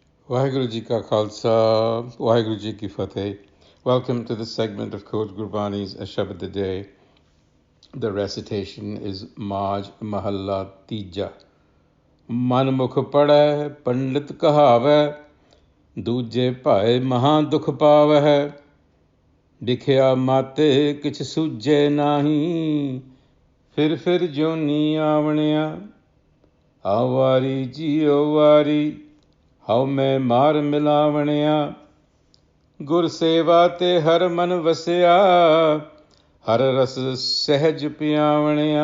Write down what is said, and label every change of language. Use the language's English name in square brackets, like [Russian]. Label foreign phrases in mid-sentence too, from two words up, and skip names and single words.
[Punjabi] ਵਾਹਿਗੁਰੂ ਜੀ ਕਾ ਖ਼ਾਲਸਾ, ਵਾਹਿਗੁਰੂ ਜੀ ਕੀ ਫ਼ਤਿਹ. [English] Welcome to the segment of Coach Gurbani's A Shabad the Day. The recitation is Maj Mahalla Tija. [Punjabi] ਮਨਮੁਖ ਪੜੈ ਪੰਡਿਤੁ ਕਹਾਵੈ, ਦੂਜੈ ਭਾਇ ਮਹਾ ਦੁਖੁ ਪਾਵੈ. ਦਿਖਿਆ ਮਾਤੇ ਕਿਛੁ ਸੂਝੈ ਨਾਹੀ, ਫਿਰਿ ਜੂਨੀ ਆਵਣਿਆ. ਆਵਾਰੀ ਜੀਓ ਵਾਰੀ, ਹਉ ਮੈਂ ਮਾਰ ਮਿਲਾਵਣਿਆ. ਗੁਰ ਸੇਵਾ ਤੇ ਹਰ ਮਨ ਵਸਿਆ, ਹਰ ਰਸ ਸਹਿਜ ਪਿਆਵਣਿਆ.